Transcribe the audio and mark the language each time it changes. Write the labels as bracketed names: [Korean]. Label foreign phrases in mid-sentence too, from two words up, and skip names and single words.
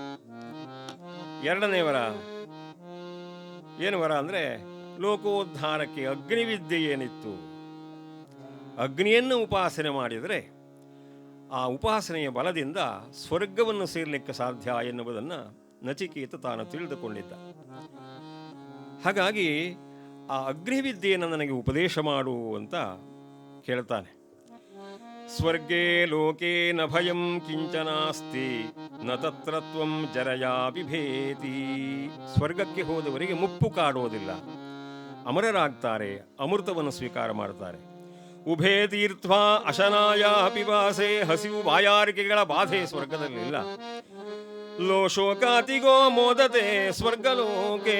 [Kannada] ಎರಡನೇ ವರ ಏನು ವರ ಅಂದರೆ, ಲೋಕೋದ್ಧಾರಕ್ಕೆ ಅಗ್ನಿವಿದ್ಯೆ ಏನಿತ್ತು, ಅಗ್ನಿಯನ್ನು ಉಪಾಸನೆ ಮಾಡಿದರೆ ಆ ಉಪಾಸನೆಯ ಬಲದಿಂದ ಸ್ವರ್ಗವನ್ನು ಸೇರಲಿಕ್ಕೆ ಸಾಧ್ಯ ಎನ್ನುವುದನ್ನು ನಚಿಕೇತ ತಾನು ತಿಳಿದುಕೊಂಡಿದ್ದ. ಹಾಗಾಗಿ ಆ ಅಗ್ನಿವಿದ್ಯೆಯನ್ನು ನನಗೆ ಉಪದೇಶ ಮಾಡು ಅಂತ ಕೇಳ್ತಾನೆ. [Sanskrit] ಸ್ವರ್ಗೇ ಲೋಕೇ ನ ಭಯಂ ಕಿಂಚನಾಸ್ತಿ, ನ ತತ್ರ ತ್ವಂ ಜರಯಾ ಬಿಭೇತಿ. [Kannada] ಸ್ವರ್ಗಕ್ಕೆ ಹೋದವರಿಗೆ ಮುಪ್ಪು ಕಾಡೋದಿಲ್ಲ, ಅಮರರಾಗ್ತಾರೆ, ಅಮೃತವನ್ನು ಸ್ವೀಕಾರ ಮಾಡ್ತಾರೆ. [Sanskrit] ಉಭೇ ತೀರ್ಥ ಅಶನಾಯ ಪಿಪಾಸೆ, [Kannada] ಹಸಿವು ಬಾಯಾರಿಕೆಗಳ ಬಾಧೆ ಸ್ವರ್ಗದಲ್ಲಿಲ್ಲ. [Sanskrit] ಲೋ ಶೋಕಾತಿಗೋ ಮೋದತೆ ಸ್ವರ್ಗಲೋಕೆ.